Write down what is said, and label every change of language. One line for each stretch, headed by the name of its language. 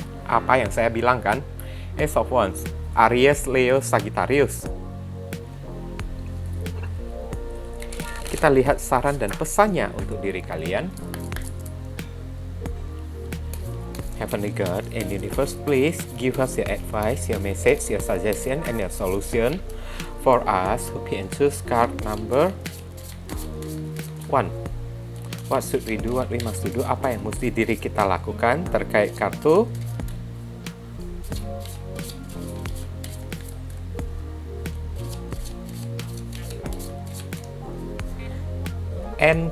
Indonesian: Apa yang saya bilang kan? Ace of Wands, Aries, Leo, Sagittarius. Kita lihat saran dan pesannya untuk diri kalian.
English: Heavenly God and Universe, please give us your advice, your message, your suggestion, and your solution for us who can choose card number 1. What should we do? What we must do?
Indonesian: Apa yang mesti diri kita lakukan terkait kartu N.